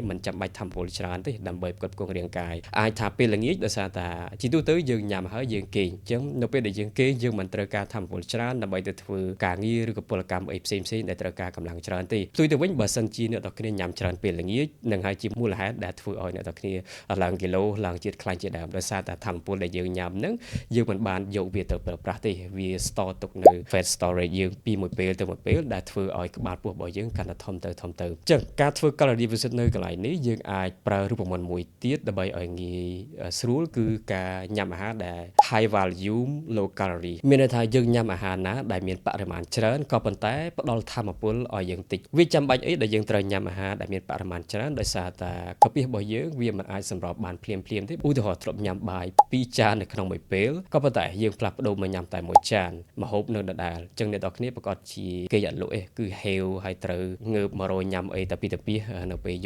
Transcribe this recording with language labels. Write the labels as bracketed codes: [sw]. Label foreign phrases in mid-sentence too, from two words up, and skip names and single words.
[km] មិនចាំបាច់ថាមពលច្រើនទេដើម្បីផ្គត់ផ្គង់រាងកាយអាចថាពេលល្ងាចដោយសារតែជាទូទៅយើងញ៉ាំហើយយើងគេងចឹងនៅពេលដែលយើងគេងយើងមិនត្រូវការថាមពលច្រើនដើម្បីទៅធ្វើការងារឬក៏ពលកម្មអីផ្សេងៗដែលត្រូវការកម្លាំងច្រើនទេផ្ទុយទៅវិញបើសិនជាអ្នកទាំងគ្នាញ៉ាំច្រើនពេលល្ងាចនឹងហើយជាមូលហេតុដែលធ្វើឲ្យអ្នកទាំងគ្នាឡើងគីឡូឡើងជាតិខ្លាញ់ជាដើមដោយសារតែថាមពលដែលយើងញ៉ាំហ្នឹងយើងមិនបានយកវាទៅប្រើប្រាស់ទេវា store ទុកនៅ [en] fat storage [km] យើងពីមួយពេលទៅមួយពេលដែលធ្វើឲ្យក្បាលពោះរបស់យើងកាន់តែធំទៅអញ្ចឹ ងការធ្វើ [en] calorie deficit [km] នៅកន្លែងនេះយើងអាចប្រើរូបមន្តមួយទៀតដើម្បីឲ្យងាយស្រួលគឺការញ៉ាំអាហារដែល [en] high value low calorie [km] មានន័ យថាយើងញ៉ាំអាហារណាដែលមានបរិមាណច្រើនក៏ប៉ុន្តែផ្ដល់ថាមពលឲ្យយើងតិចវាចាំបាច់អីដែលយើងត្រូវញ៉ាំអាហារដែលមានបរិមាណច្រើនដោយសារតែកាពះរបស់យើងវាមិនអាចសម្របបានភ្លាមៗទេឧទាហរណ៍ធ្លាប់ញ៉ាំបាយ2ចាននៅក្នុងមួយពេលក៏ប៉ុន្តែយើងផ្លាស់ប្ដូរមកញ៉ាំតែមួយចានម្ហូបនៅដដែលអញ្ចឹងអ្នកនរគ្នាប្រកាសជាគេអត់លក់ទេគឺហេវហើយត្រូវងើបមករយញ៉ាំអីតែពីតាពីនៅពេលយប់